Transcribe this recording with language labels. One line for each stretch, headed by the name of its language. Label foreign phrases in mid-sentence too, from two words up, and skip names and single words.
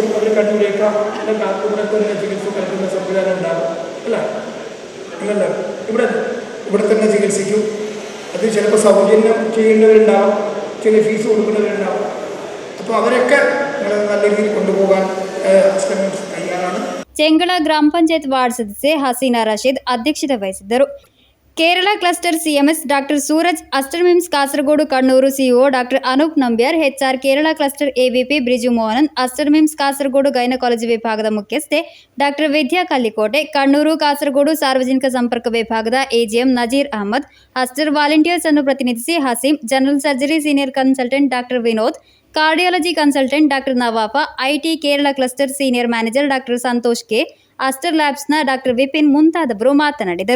Malayalam: അവർ കണ്ണൂരേക്കാം, അല്ലെങ്കിൽ ഇവിടെ തന്നെ ചികിത്സ നൽകുന്ന സംവിധാനം ഉണ്ടാകും. അല്ല അല്ലല്ലോ, ഇവിടെ തന്നെ ചികിത്സിക്കും. അത് ചിലപ്പോൾ സൗജന്യം ചെയ്യേണ്ടവരുണ്ടാവും, ചില ഫീസ് കൊടുക്കുന്നവരുണ്ടാവും. അപ്പോൾ അവരൊക്കെ നിങ്ങൾ നല്ല രീതിയിൽ കൊണ്ടുപോകാൻ തയ്യാറാണ്.
Kannada: ಚೆಂಗಳ ಗ್ರಾಮ ಪಂಚಾಯತ್ ವಾರ್ಡ್ ಸದಸ್ಯೆ ಹಸೀನಾ ರಶೀದ್ ಅಧ್ಯಕ್ಷತೆ ವಹಿಸಿದ್ದರು.
English: Kerala Cluster CMS Doctor
Kannada: ಸೂರಜ್, ಅಸ್ಟರ್ ಮಿಮ್ಸ್ ಕಾಸರಗೋಡು ಕಣ್ಣೂರು
English: CEO Doctor
Kannada: ಅನೂಪ್ ನಂಬ್ಯಾರ್,
English: HR Kerala Cluster
Kannada: AVP ಬ್ರಿಜು ಮೋಹನನ್, ಅಸ್ಟರ್ ಮಿಮ್ಸ್ ಕಾಸರಗೋಡು ಗೈನಕಾಲಜಿ ವಿಭಾಗದ ಮುಖ್ಯಸ್ಥೆ ಡಾಕ್ಟರ್ ವಿದ್ಯಾ ಕಲ್ಲಿಕೋಟೆ, ಕಣ್ಣೂರು ಕಾಸರಗೋಡು ಸಾರ್ವಜನಿಕ ಸಂಪರ್ಕ ವಿಭಾಗದ AGM ನಜೀರ್ ಅಹಮದ್,
English: Aster Volunteers
Kannada: ಅನ್ನು ಪ್ರತಿನಿಧಿಸಿ ಹಸೀಂ,
English: General Surgery Senior Consultant Doctor
Kannada: ವಿನೋದ್,
English: Cardiology Consultant Doctor
Kannada: ನವಾಫ,
English: IT Kerala Cluster Senior Manager Doctor
Kannada: ಸಂತೋಷ್ K, ಅಸ್ಟರ್ ಲ್ಯಾಬ್ಸ್ನ ಡಾಕ್ಟರ್ ವಿಪಿನ್ ಮುಂತಾದವರು ಮಾತನಾಡಿದರು.